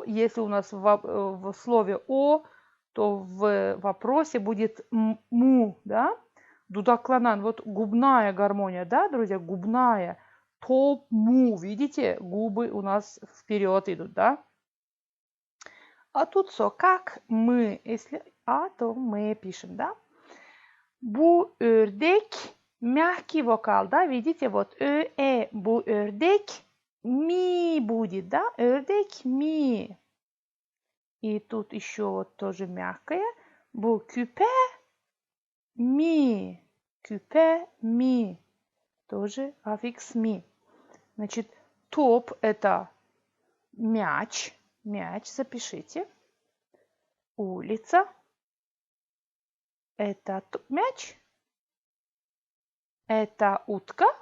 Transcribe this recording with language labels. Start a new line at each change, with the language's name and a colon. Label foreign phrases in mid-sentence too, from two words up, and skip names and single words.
Russian: Если у нас в слове о, то в вопросе будет му, да?
Crimean Tatar: Дудакланан.
Russian: Вот губная гармония, да, друзья? Губная.
Crimean Tatar: Топ му.
Russian: Видите? Губы у нас вперед идут, да? А тут как мы. Если то мы пишем, да?
Crimean Tatar: Bu ördek
Russian: мягкий вокал, да? Видите? Вот
Crimean Tatar: bu ördek ми
Russian: будет, да?
Crimean Tatar: Ördek ми.
Russian: И тут еще вот тоже мягкое.
Crimean Tatar: Bu küpe ми. Küpe ми.
Russian: Тоже аффикс ми. Значит, топ это мяч. Мяч, запишите. Улица. Это мяч. Это утка.